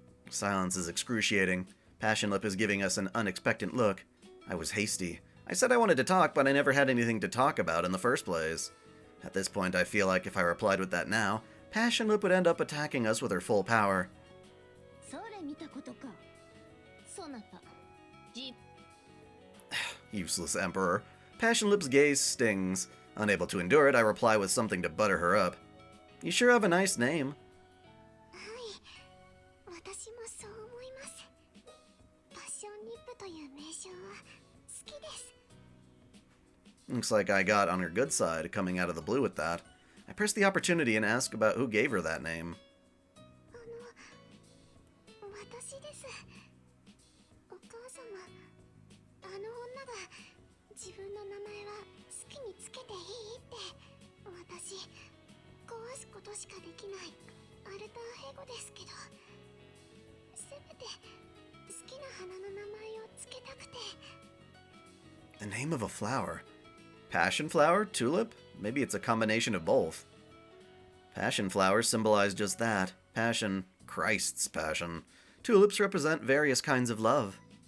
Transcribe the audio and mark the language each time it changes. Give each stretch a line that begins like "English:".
English: Silence is excruciating. Passion Lip is giving us an unexpected look. I was hasty. I said I wanted to talk, but I never had anything to talk about in the first place. At this point, I feel like if I replied with that now, Passion Lip would end up attacking us with her full power.
Japanese: それ見たことかそなた
English: Useless Emperor. Passion Lip's gaze stings. Unable to endure it, I reply with something to butter her up. You sure have a nice name.
Japanese: はい私もそう思いますパッションリップという名称は好きです
English: Looks like I got on her good side, coming out of the blue with that. I press the opportunity and ask about who gave her that name.
Japanese: 私ですお母様あの女が自分の名前は好きにつけていいって私壊すことしかできないアルターヘゴですけどせめて好きな花の名前をつけたくて
English: The name of a flower. Passion flower? Tulip? Maybe it's a combination of both. Passion flowers symbolize just that. Passion. Christ's passion. Tulips represent various kinds of love.